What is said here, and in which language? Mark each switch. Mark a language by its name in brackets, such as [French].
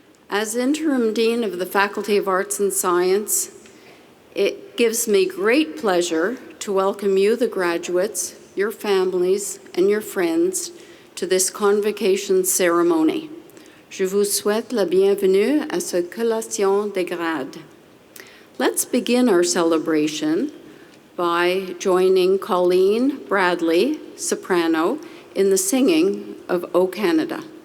[English] As Interim Dean of the Faculty of Arts and Science, it gives me great pleasure to welcome you, the graduates, your families, and your friends to this Convocation ceremony. [French] Je vous souhaite la bienvenue à cette collation des grades. [English] Let's begin our celebration by joining Colleen Bradley, soprano, in the singing of O Canada.